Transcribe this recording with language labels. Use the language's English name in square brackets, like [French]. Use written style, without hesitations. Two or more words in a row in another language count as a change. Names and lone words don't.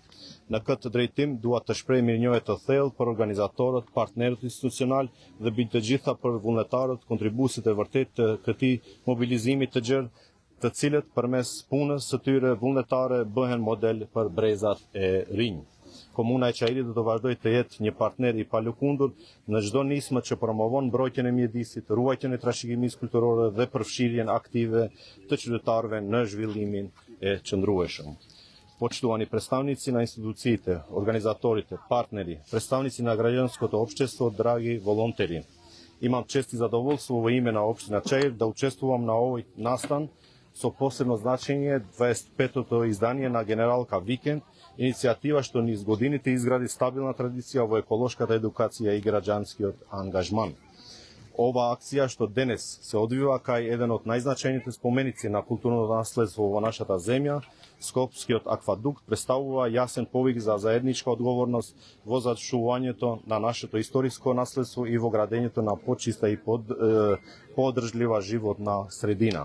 [Albanian] Në këtë drejtim, dua të shpreh mirënjohje të thellë për organizatorët, partnerët institucional dhe mbi të gjitha për vullnetarët, kontribuesit e vërtet të këtij mobilizimi të gjerë, të cilët përmes punës së tyre vullnetare bëhen model për brezat e rinj. Komuna e Çajirit do të vazhdojë të jetë një partner i palëkundur në çdo nismë që promovon mbrojtjen e mjedisit, ruajtjen e trashëgimisë kulturore dhe përfshirjen aktive të qytetarëve në zhvillimin e qëndrueshëm. [Macedonian] Поштовани претставници на институциите, организаторите, партнери, претставници на граѓанското општество, драги волонтери. Имам чест и задоволство у име на општина Чаир да учествујем на овој настан со посебно значење 25-то издание на Генералка Викенд, иницијатива што низ годините изгради стабилна традиција во еколошката едукација и граѓанскиот ангажман. Ова акција што денес се одвива кај еден од најзначајните споменици на културното наследство во нашата земја, Скопскиот аквадукт представува јасен повик за заедничка одговорност во зачувувањето на нашето историско наследство и во градењето на почиста и подржлива животна средина.